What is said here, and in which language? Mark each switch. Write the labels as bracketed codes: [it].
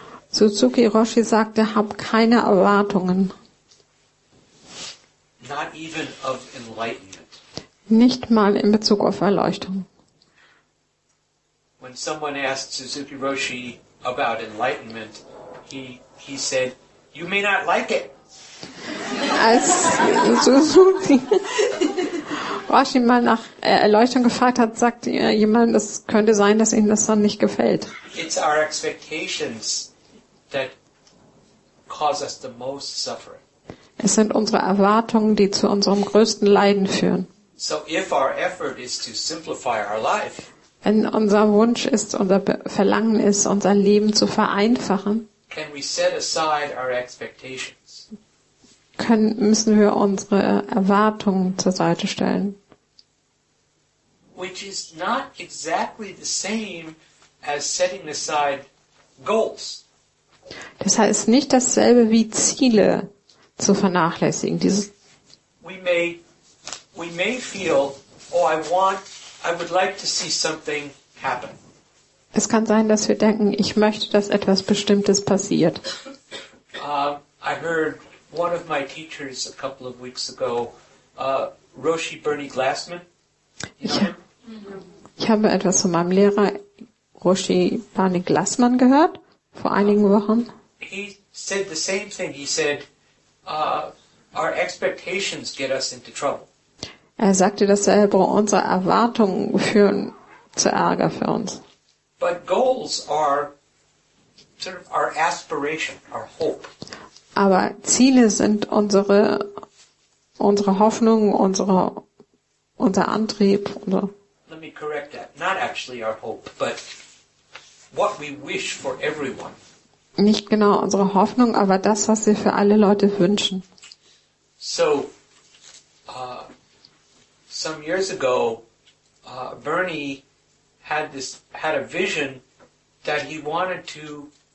[de] Suzuki Roshi sagte, hab keine Erwartungen. [en] Not even of enlightenment. [de] Nicht mal in Bezug auf Erleuchtung. [en] When someone asked Suzuki Roshi about enlightenment, he said, "You may not like it." [de] Als Suzuki Roshi mal nach Erleuchtung gefragt hat, sagte jemand, es könnte sein, dass Ihnen das dann nicht gefällt. [en] It's our expectations that cause us the most suffering. [de] Es sind unsere Erwartungen, die zu unserem größten Leiden führen. [en] So if our effort is to simplify our life, [de] wenn unser Wunsch ist, unser Verlangen ist, unser Leben zu vereinfachen, [en] can we set aside our expectations? [de] Müssen wir unsere Erwartungen zur Seite stellen. [en] Which is not exactly the same as setting aside goals. [de] Das heißt nicht dasselbe wie Ziele zu vernachlässigen. [en] We may feel, I would like to see something happen. [de] Es kann sein, dass wir denken, ich möchte, dass etwas Bestimmtes passiert. [en] I heard one of my teachers a couple of weeks ago, Roshi Bernie Glassman. [de] Ich habe etwas von meinem Lehrer Roshi Pani Glassmann gehört vor einigen Wochen. [en] He said the same thing. He said, our expectations get us into trouble. [de] Er sagte dasselbe, unsere Erwartungen führen zu Ärger für uns. [en] But goals are sort of our aspiration, our hope. [de] Aber Ziele sind unsere Hoffnung, unser Antrieb. [en] Let me correct that. Not actually our hope, but what we wish for everyone. [de] Nicht genau unsere Hoffnung, aber das, was wir für alle Leute wünschen. [en] So, some years ago, Bernie had a vision that he wanted to.